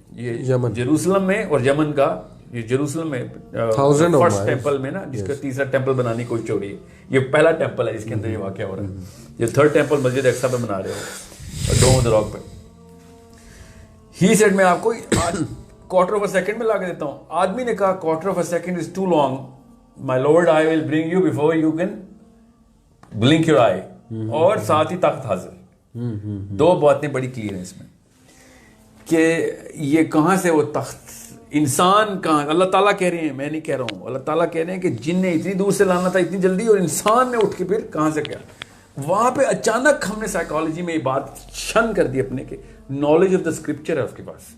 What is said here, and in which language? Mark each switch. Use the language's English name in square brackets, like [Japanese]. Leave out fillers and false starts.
[Urdu] یہ جیروسلم میں اور یمن کا یہ جیروسلم میں فرسٹ ٹیمپل میں نا جس کا تیسرا ٹیمپل بنانے کی کوشش ہو رہی ہے. یہ پہلا ٹیمپل ہے جس کے اندر یہ واقعہ ہو رہا ہے. یہ تھرڈ ٹیمپل مسجد اقصی پہ بنا رہے ہو ڈوم آف دی راک پہ. [English] he said [Urdu] میں آپ کو [English] quarter of a second [Urdu] میں لا کے دیتا ہوں. آدمی نے کہا [English] quarter of a second is too long my lord I will bring you before you can blink your eye. [Urdu] اور ساتھ ہی تخت حاضر. دو باتیں بڑی کلیئر ہیں اس میں کہ یہ کہاں سے وہ تخت انسان کہاں. اللہ تعالیٰ کہہ رہے ہیں میں نہیں کہہ رہا ہوں. اللہ تعالیٰ کہہ رہے ہیں کہ جن نے اتنی دور سے لانا تھا اتنی جلدی اور انسان نے اٹھ کے پھر کہاں سے کیا. وہاں پہ اچانک ہم نے سائیکالوجی میں یہ بات شن کر دی اپنے کہ نالج آف دا اسکرپچر ہے اس کے پاس.